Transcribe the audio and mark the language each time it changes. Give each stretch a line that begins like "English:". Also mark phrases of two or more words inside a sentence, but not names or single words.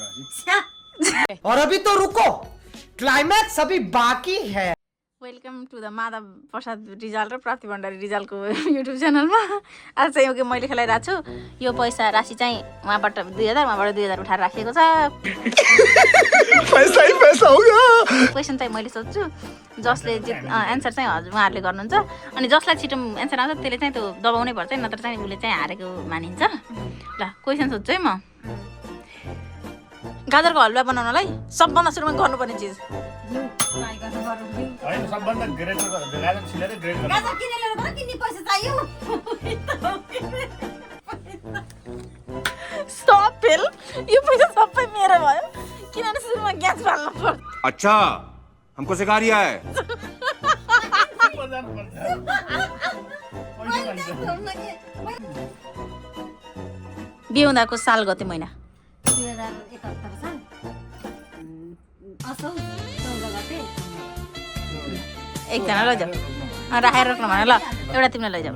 Hindi: और अभी तो रुको, क्लाइमैक्स अभी बाकी है।
English: welcome to the
Nepali: माधव प्रसाद रिजाल र प्रति भण्डारी रिजालको युट्युब च्यानलमा। आज चाहिँ यो मैले खेलाइरहेको छु। यो पैसा राशि चाहिँ उहाँबाट 2000, उहाँबाट 2000 उठाएर राखिएको छ।
Hindi: पैसा ही पैसा होगा।
Nepali: क्वेसन चाहिँ मैले सोध्छु, जसले एन्सर चाहिँ हजुर उहाँहरूले गर्नुहुन्छ। अनि जसलाई छिटो एन्सर आउँछ त्यसले चाहिँ त्यो दबाउनै पर्छ, नत्र चाहिँ उसले चाहिँ हारेको मानिन्छ। ल क्वेसन सोध्छु है म। गाजरको हलुवा बनाउनलाई सबभन्दा सुरुमा गर्नुपर्ने चिज सबभन्दा ग्रेटर गाजर छिलेर ग्रेटर गाजर किनेर ल्याउनु किन्ने पैसा चाहियो।
English: stop fail.
Nepali: यो पैसा सबै मेरो भयो किनभने सुरुमा ग्यास बाल्नु पर्छ।
Hindi: अच्छा हमको सिखा रिया है।
Nepali: बिहे हुँदाको साल गते महिना 2071 साल असौ 14 गते। एकजना लैजाऊ राखेर राख्नु भने ल एउटा तिमीलाई लैजाऊ।